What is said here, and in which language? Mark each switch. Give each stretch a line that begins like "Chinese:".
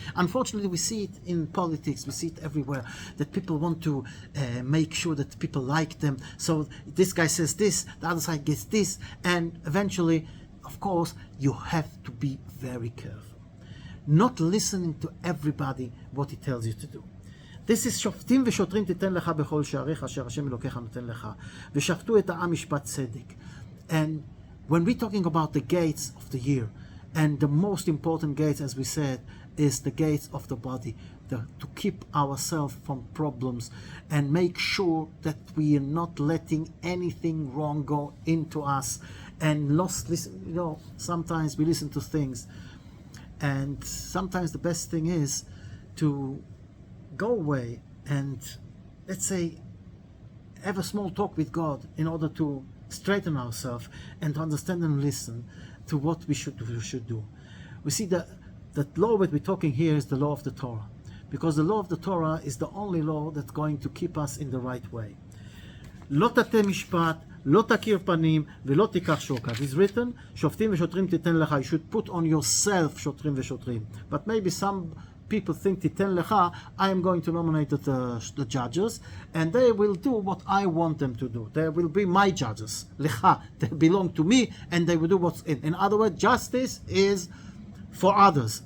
English: Unfortunately, we see it in politics, we see it everywhere, that people want to make sure that people like them. So this guy says this, the other side gets this, and eventually, of course, you have to be very careful. Not listening to everybody what he tells you to do. This is
Hebrew: שופטים ושוטרים תיתן לך בכל שעריך אשר השם אלוקיך נותן לך ושפטו את העם משפט צדק.
English: And when we're talking about the gates of the year, and the most important gates, as we said, is the gates of the body, to keep ourselves from problems and make sure that we are not letting anything wrong go into us. And sometimes we listen to things, and sometimes the best thing is to go away and, let's say, have a small talk with God in order to straighten ourselves and to understand and listen to what we should do. We see that the law that we're talking here is the law of the Torah, because the law of the Torah is the only law that's going to keep us in the right way.
Hebrew: לא תטה משפט, לא תכיר פנים ולא תיקח שוחד.
English: It's written,
Hebrew: שופטים ושוטרים תיתן לך.
English: You should put on yourself
Hebrew: שוטרים ושוטרים.
English: But maybe some people think
Hebrew: תיתן לך,
English: I am going to nominate the judges, and they will do what I want them to do. They will be my judges. לך, they belong to me, and they will do what's in. In other words, justice is for others.